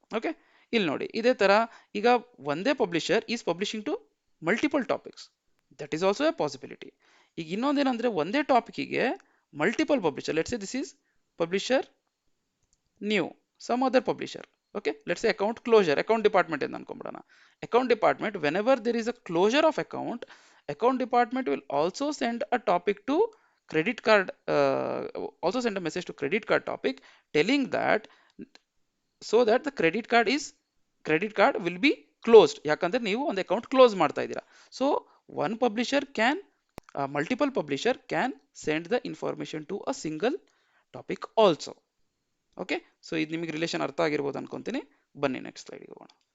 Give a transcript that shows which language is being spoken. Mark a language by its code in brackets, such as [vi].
[en] okay, [kn] ಇಲ್ಲಿ ನೋಡಿ, ಇದೇ ತರ ಈಗ ಒಂದೇ [en] Publisher is publishing to multiple topics, that is also a possibility. [kn] ಈಗ ಇನ್ನೊಂದೇನಂದ್ರೆ ಒಂದೇ ಟಾಪಿಕ್ಗೆ [en] Multiple publisher, let's say this is publisher new, some other publisher. [kn] Okay, [en] let's say [kn] account closure, account department ಎಂದು ಅನ್ಕೊಂಡ್ಬಿಡೋಣ. [en] Account department, whenever there is a closure of account department will also send a topic to credit card, also send a message to credit card topic telling that, so that the credit card will be closed. [kn] ಯಾಕಂದ್ರೆ ನೀವು ಒಂದು account close ಮಾಡ್ತಾ ಇದ್ದೀರಾ. [en] So one publisher can, multiple publisher can send the information to a single topic also. [kn] Okay, so ಇದು ನಿಮಗೆ relation ಅರ್ಥ ಆಗಿರ್ಬೋದು ಅನ್ಕೊಂತೀನಿ. ಬನ್ನಿ ನೆಕ್ಸ್ಟ್ ಸ್ಲೈಡ್ಗೆ ಹೋಗೋಣ.